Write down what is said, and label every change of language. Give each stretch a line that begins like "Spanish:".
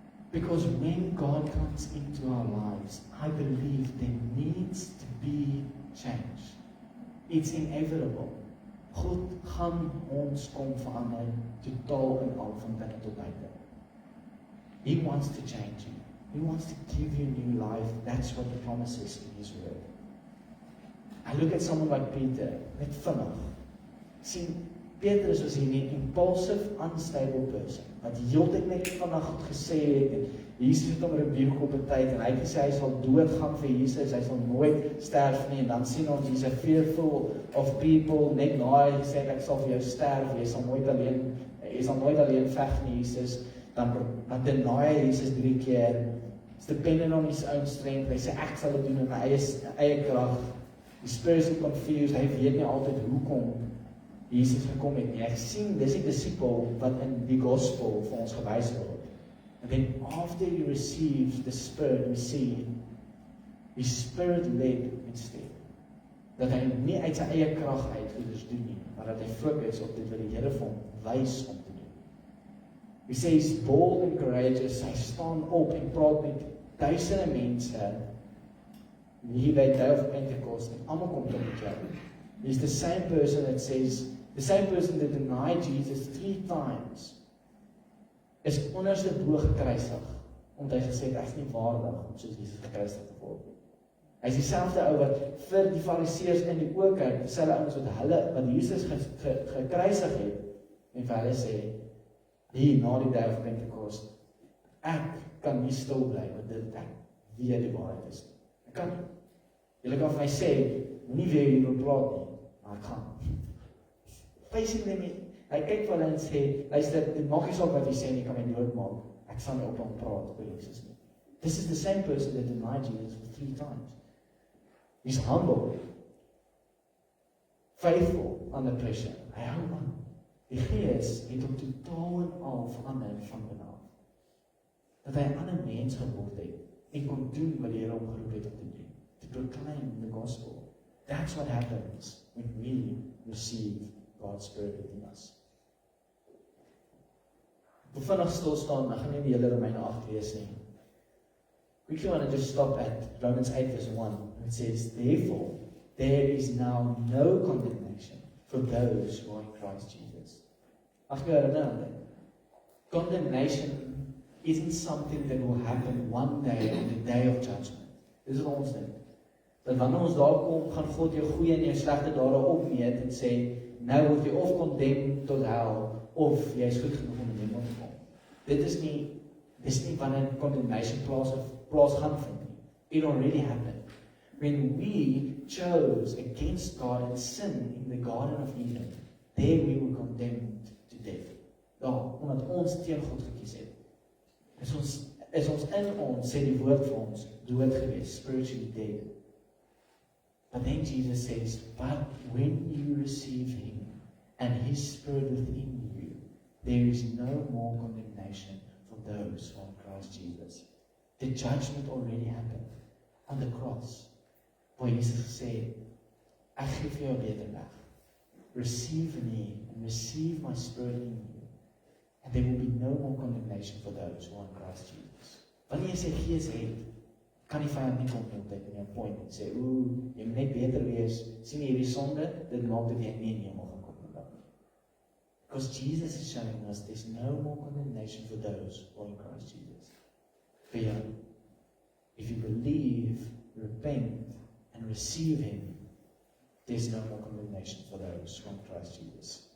English: Because when God comes into our lives, I believe there needs to be change. It's inevitable.
Afrikaans: God gaan ons kom verander, totaal en al van binne tot buite.
English: He wants to change you. He wants to give you new life. That's what the promise is in His word. I look at someone like Peter,
Afrikaans: net vinnig. Sien, Petrus was hierdie
English: impulsive, unstable person,
Afrikaans: wat heeltyd net vandag goed gesê het, en Jesus het hom rebuke op 'n tyd, en hy het gesê hy sal doodgaan vir Jesus, hy sal nooit sterf nie, en dan sien ons,
English: he's a fearful of people,
Afrikaans: net na hy gesê, ek sal vir jou sterf, jy sal nooit alleen veg nie, Jesus, dan deny hy Jesus 3 keer,
English: it's dependent on his own strength,
Afrikaans: hy sê, ek sal dit doen in my eie krag, die spiritually confused, hy weet nie altyd hoekom Jesus gekom het nie. Ek sien, dis die disciple wat in die gospel vir ons gewys word.
English: And then after he receives the Spirit, we see his Spirit led instead.
Afrikaans: Dat hy nie uit sy eie krag uit goeders doen nie, maar dat hy fokus op dit wat die Here vir hom wys om te doen.
English: We say he's bold and courageous,
Afrikaans: hy staan op en praat met duisende mense, hier by Day of Pentecost, en almal kom tot die kerk.
English: He's the same person that says, the same person that denied Jesus 3 times,
Afrikaans: is onderste bo gekruisig, omdat hy gesê het, hy is nie waardig om soos Jesus gekruisig te word. Hy is dieselfde ou wat vir die fariseërs in die oë kyk, dieselfde ouens wat Jesus gekruisig het, en vir hulle sê, hier na die Day of Pentecost, ek kan nie stil bly, want dit ek weet die waarheid is. Ek kan nie. Julle kan vir my sê, nie weer hieroor praat nie, maar ek kan. Basically nie. Hy kyk vir hulle en sê, luister, dit maak nie saak wat jy sê nie, kan my doodmaak. Ek sal nie op hom praat oor Jesus nie.
English: This is the same person that denied Jesus for 3 times. He's humble, faithful under pressure.
Afrikaans: Hy hou aan. Die Gees het hom totaal en al verander van binne af. Dat hy 'n ander mens geword het en kon doen wat die Here hom geroep het om te doen.
English: To proclaim the gospel. That's what happens when we receive God's Spirit within us.
Afrikaans: Ek wil vinnig stil staan, ek gaan nie die hele Romeine 8 lees nie.
English: Quickly want to just stop at Romans 8 verse 1. It says, therefore, there is now no condemnation for those who are in Christ Jesus.
Afrikaans: Ag jy herinner aan dit?
English: Condemnation isn't something that will happen one day on the day of judgment.
Afrikaans: Dis wat ons dink. Dat wanneer ons daar kom, gaan God jou goeie en jou slegte dade opmeet en sê, nou word jy of condemned tot hel, of jy is goed genoeg om in die hemel te kom. Dis nie wanneer condemnation plaas gaan vind nie.
English: It already happened. When we chose against God and sin in the Garden of Eden, there we were condemned to death.
Afrikaans: Daar, omdat ons teen God gekies het. Is ons in ons, sê die woord vir ons, dood gewees, spiritually dead.
English: But then Jesus says, but when you receive Him and His Spirit within you, there is no more condemnation for those who are in Christ Jesus. The judgment already happened on the cross.
Afrikaans: Waar Jesus gesê, ek gee vir jou wederdag.
English: Receive me and receive my Spirit in you. And there will be no more condemnation for those who are in Christ Jesus.
Afrikaans: Wanneer jy sy Gees het, kan die vyand nie kom net in jou point en sê, jy moet net beter wees, sien jy hierdie sonde, dit maak dat jy nie in die hemel gaan kom nie.
English: Because Jesus is showing us there's no more condemnation for those who are in Christ Jesus. For you, if you believe, repent, and receive Him, there's no more condemnation for those who are in Christ Jesus.